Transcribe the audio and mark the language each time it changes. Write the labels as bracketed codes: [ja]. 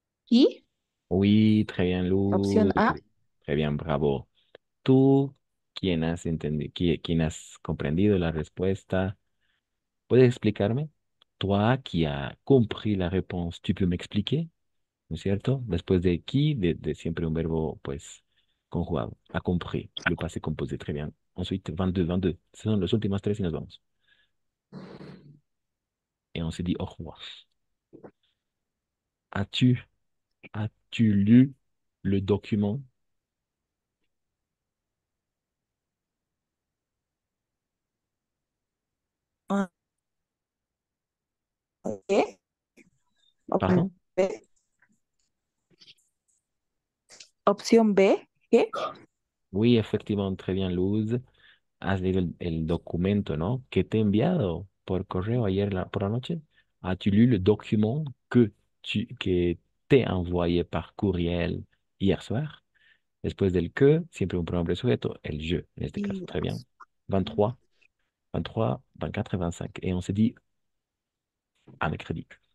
[es] ¿Y? [fr] Oui, très bien, [es] Opción Luz. A. [fr] Très bien, bravo. [es] Tú, quien has comprendido la respuesta, ¿puedes explicarme? [fr] Toi qui as compris la réponse, tu peux m'expliquer, [es] ¿no es cierto? Después de qui, de siempre un verbo, pues, conjugado. [fr] A compris, le passé composé, très bien. Ensuite, 22. Ce sont les [es] últimas tres y nos vamos. [fr] Et on se dit au revoir. As-tu, as-tu lu le document? [es] Ah, ¿qué? [fr] Pardon? [es] Opción B. Opción B. ¿Qué? [fr] Oui, effectivement, très bien, Luz. [es] Has leído el documento, ¿no? Que te he enviado por correo ayer por la noche. [fr] As-tu lu le document que te envoyé par courriel hier soir? [es] Después del que, siempre un pronombre sujeto, el je, en este caso. Y [fr] Très bien. 23, 24 et 25. Et on s'est dit à mercredi.